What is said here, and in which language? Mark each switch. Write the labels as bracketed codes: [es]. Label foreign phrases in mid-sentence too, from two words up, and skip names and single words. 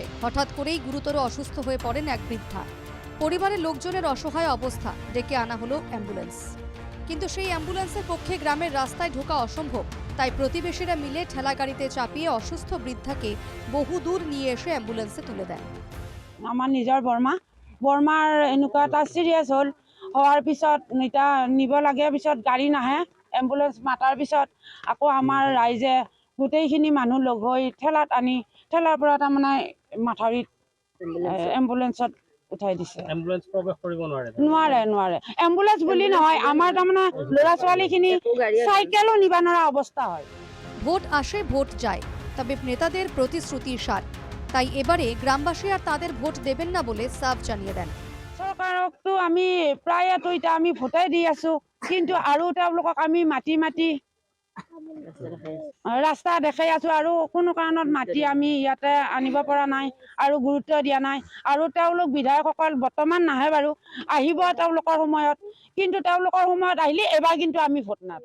[bn] হঠাৎ করেই গুরুতর অসুস্থ হয়ে পড়েন এক বৃদ্ধা। পরিবারের লোকজনের অসহায় অবস্থা, ডেকে আনা হলো অ্যাম্বুলেন্স। কিন্তু সেই অ্যাম্বুলেন্সের পক্ষে গ্রামের রাস্তায় ঢোকা অসম্ভব। তাই প্রতিবেশীরা মিলে ঠেলাগাড়িতে চাপিয়ে অসুস্থ বৃদ্ধাকে বহু দূর নিয়ে এসে অ্যাম্বুলেন্সে তুলে দেন। [as] আমার নিজৰ বৰমাৰ এনেকুৱা এটা চিৰিয়াছ হ'ল, হোৱাৰ পিছত এতিয়া নিব লাগে, পিছত গাড়ী নাহে, এম্বুলেন্স মাতাৰ পিছত আকৌ আমাৰ ৰাইজে গোটেইখিনি মানুহ লগ হৈ ঠেলাত আনি ঠেলাৰ পৰা তাৰমানে মাথাউৰিত এম্বুলেন্সত উঠাই দিছে। এম্বুলেন্স প্ৰৱেশ কৰিব নোৱাৰে। এম্বুলেন্স বুলি নহয়, আমাৰ তাৰমানে ল'ৰা ছোৱালীখিনি চাইকেলো নিব নোৱাৰা অৱস্থা হয়। [bn] ভোট আসে ভোট যায়, তবে নেতাদের প্রতিশ্রুতির সার। তাই এবারে গ্রামবাসী আর তাদের ভোট দেবেন না বলে সাফ জানিয়ে দেন। [as] চৰকাৰকতো আমি প্ৰায়েতো এতিয়া আমি ভোটাই দি আছো, কিন্তু আৰু তেওঁলোকক আমি মাতি ৰাস্তা দেখাই আছো, আৰু কোনো কাৰণত মাতি আমি ইয়াতে আনিব পৰা নাই আৰু গুৰুত্ব দিয়া নাই। আৰু তেওঁলোক বিধায়কসকল বৰ্তমান নাহে বাৰু, আহিব তেওঁলোকৰ সময়ত, কিন্তু তেওঁলোকৰ সময়ত আহিলে এবাৰ কিন্তু আমি ভোট নাদিওঁ।